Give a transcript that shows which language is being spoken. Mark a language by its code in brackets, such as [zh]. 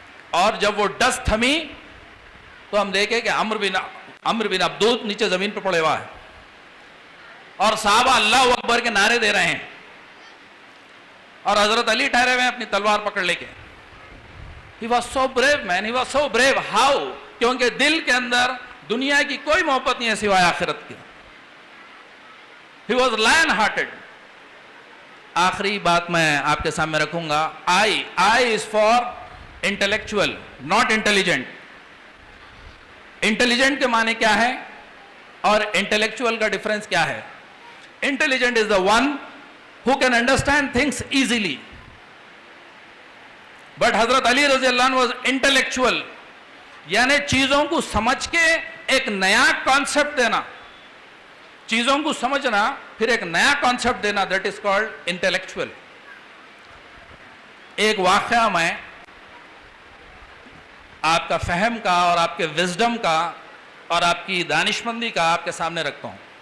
[ur] اور جب وہ ڈسٹ تھمی تو ہم دیکھیں کہ عمرو بن عبدود نیچے زمین پہ پڑے ہوا ہے, اور صحابہ اللہ اکبر کے نعرے دے رہے ہیں, اور حضرت علی ٹھہرے ہوئے ہیں اپنی تلوار پکڑ لے کے. [en] He was so brave man, he was so brave. How? [ur] کیونکہ دل کے اندر دنیا کی کوئی محبت نہیں ہے سوائے آخرت کی. [en] He was lion hearted. [ur] آخری بات میں آپ کے سامنے رکھوں گا, [en] I is for intellectual, not intelligent. Intelligent [ur] کے معنی کیا ہے اور [en] intellectual کا difference کیا ہے؟ Intelligent is the one who can understand things easily. [ur] But حضرت علی رضی اللہ عنہ [en] was intellectual, [ur] یعنی چیزوں کو سمجھ کے ایک نیا کانسیپٹ دینا, چیزوں کو سمجھنا پھر ایک نیا کانسیپٹ دینا, [en] that is called intellectual. [ur] ایک واقعہ میں آپ کا فہم کا اور آپ کے وزڈم کا اور آپ کی دانشمندی کا آپ کے سامنے رکھتا ہوں.